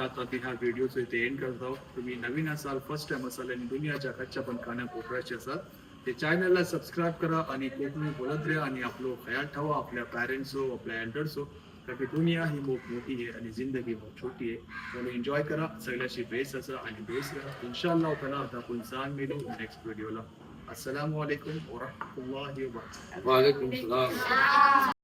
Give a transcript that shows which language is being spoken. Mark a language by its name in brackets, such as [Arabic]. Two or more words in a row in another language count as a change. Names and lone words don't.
[Marathi] आता ती ह्या व्हिडिओचं इथे एंड करतो. तुम्ही नवीन असाल [English] first time [Marathi] असाल आणि दुनियाच्या कच्च्या पण कानाकोपऱ्याचे असाल ते चॅनलला सबस्क्राईब करा आणि कोकणी बोलत राहा आणि आपलं खयाल ठेवा. आपल्या पॅरेंट्सो आपल्या एल्डर्सो कारण की दुनिया ही खूप मोठी आहे आणि जिंदगी खूप छोटी आहे. म्हणून एन्जॉय करा, सगळ्याशी बेस असा आणि बेस करा. [Arabic] إن شاء الله تعالى [Marathi] आता आपण जाण मिळू नेक्स्ट व्हिडिओला. [Arabic] السلام عليكم ورحمة الله وبركاته. وعليكم السلام.